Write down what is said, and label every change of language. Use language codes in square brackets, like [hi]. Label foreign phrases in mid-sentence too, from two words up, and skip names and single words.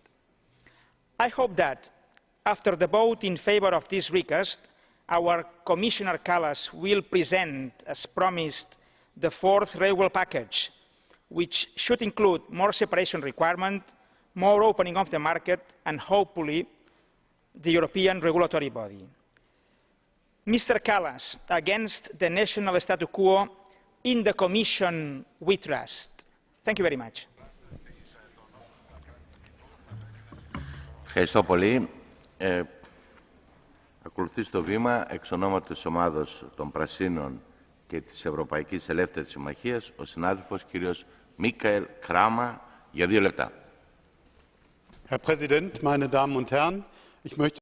[en] I hope that, after the vote in favour of this recast, our Commissioner Kallas will present, as promised, the 4th railway package, which should include more separation requirement, more opening of the market, and hopefully the European regulatory body. Mr. Kallas, against the national statu quo, in the Commission we trust. Thank you very much. [el] Ευχαριστώ πολύ. Ακολουθεί στο βήμα, εξ ονόματος της Ομάδος των Πρασίνων και της Ευρωπαϊκής Ελεύθερης Συμμαχίας, ο συνάδελφος κύριος Michael Kramer, για 2 λεπτά. [de] Herr Präsident, meine Damen und Herren! Ich möchte